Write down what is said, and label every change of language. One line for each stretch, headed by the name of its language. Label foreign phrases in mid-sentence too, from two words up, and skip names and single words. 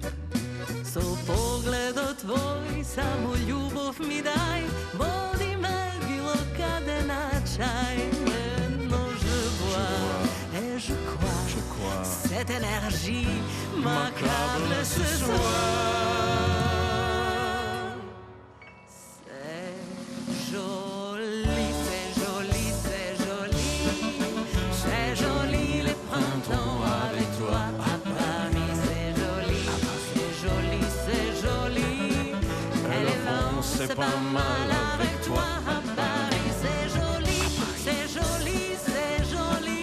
Macedonian: Со погледо твој, само љубов ми дај, води ме било каде на чај.
French: No je vois, et je crois, cette énergie m'accable ce soir. C'est joli, c'est joli, c'est joli, c'est joli le printemps avec toi à Paris, c'est joli, c'est joli, c'est joli, et les vents c'est pas mal avec toi à Paris, c'est joli, c'est joli, c'est joli.